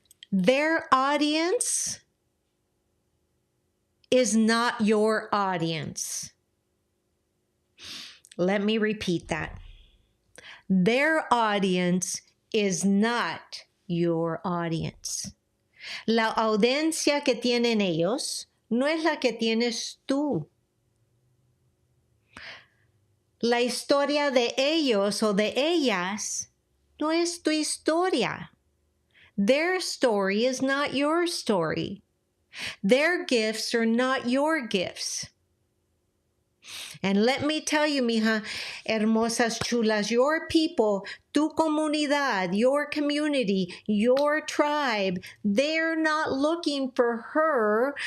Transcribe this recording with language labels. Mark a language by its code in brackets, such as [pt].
[en] Their audience is not your audience. Let me repeat that. Their audience is not your audience. [es] La audiencia que tienen ellos no es la que tienes tú. La historia de ellos o de ellas no es tu historia. [en] Their story is not your story. Their gifts are not your gifts. And let me tell you, [es] mija, hermosas chulas, [en] your people, [es] tu comunidad, [en] your community, your tribe, they're not looking for her.